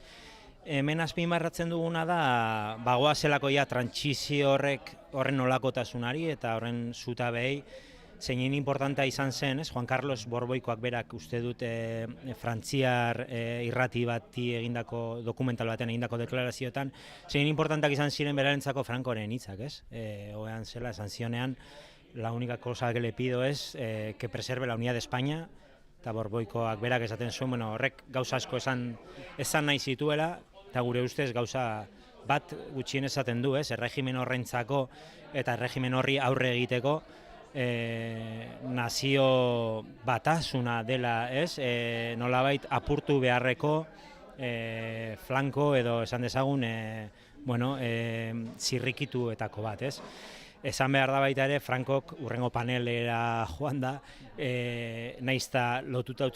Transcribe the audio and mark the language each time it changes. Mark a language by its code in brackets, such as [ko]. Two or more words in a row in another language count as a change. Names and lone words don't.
[eu] Hemen azpimarratzen duguna da bagoazelako trantsizio horren nolakotasunari eta horren zutabei zein importantea izan zen, Juan Carlos Borboikoak berak uste dut frantziar irrati bati egindako dokumental batean egindako deklarazioetan, zein importanteak izan ziren berarentzako Francoren hitzak, ez? Oean zela, esan zionean, [es] la única cosa que le pido es que preserve la unidad de España, [eu] eta Borboikoak berak esaten zuen, horrek gauza asko esan nahi zituela, eta gure ustez gauza bat gutxien esaten du, erregimen horrentzako eta erregimen horri aurre egiteko, nazio batasuna dela, nolabait apurtu beharreko flanko edo esan dezagun zirrikituetako bat, Esan behar da baita ere, Frankok urrengo panelera joan da, naizta lotuta utzi